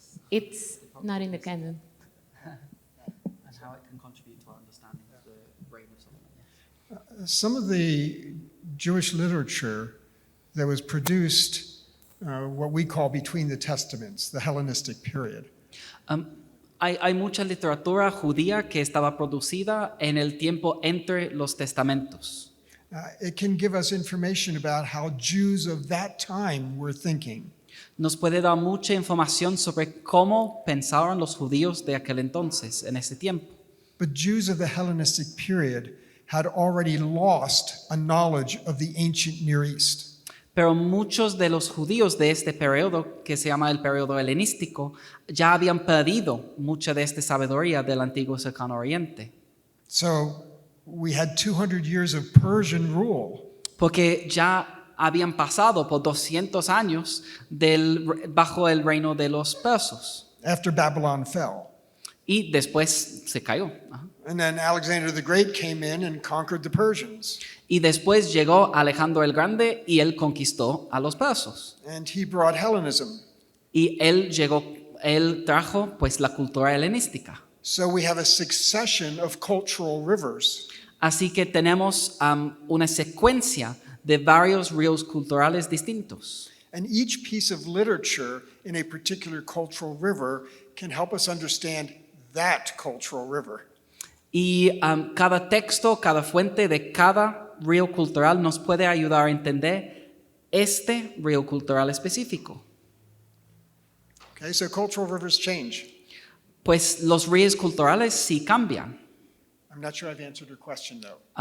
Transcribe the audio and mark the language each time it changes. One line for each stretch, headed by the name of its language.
English: It's not in the canon. And how it can contribute to our understanding of the reign of Solomon. Some of the Jewish literature that was produced, what we call between the Testaments, the Hellenistic period,
Spanish: Hay mucha literatura judía que estaba producida en el tiempo entre los testamentos.
English: it can give us information about how Jews of that time were thinking.
Spanish: Nos puede dar mucha información sobre cómo pensaban los judíos de aquel entonces, en ese tiempo.
English: But Jews of the Hellenistic period had already lost a knowledge of the ancient Near East.
Spanish: Pero muchos de los judíos de este periodo, que se llama el periodo helenístico, ya habían perdido mucha de esta sabiduría del antiguo cercano oriente.
English: So we had 200 years of Persian rule.
Spanish: Porque ya habían pasado por 200 años bajo el reino de los persos.
English: After Babylon fell.
Spanish: Y después se cayó. Ajá.
English: And then Alexander the Great came in and conquered the Persians.
Spanish: Y después llegó Alejandro el Grande y él conquistó a los persos.
English: And he brought Hellenism.
Spanish: Y él trajo pues la cultura helenística.
English: So we have a succession of cultural rivers.
Spanish: Así que tenemos una secuencia de varios ríos culturales distintos.
English: And each piece of literature in a particular cultural river can help us understand that cultural river.
Spanish: Y cada texto, cada fuente de cada río cultural nos puede ayudar a entender este río cultural específico.
English: Okay, so cultural rivers change.
Spanish: Pues los ríos culturales sí cambian.
English: I'm not sure I've answered your question though.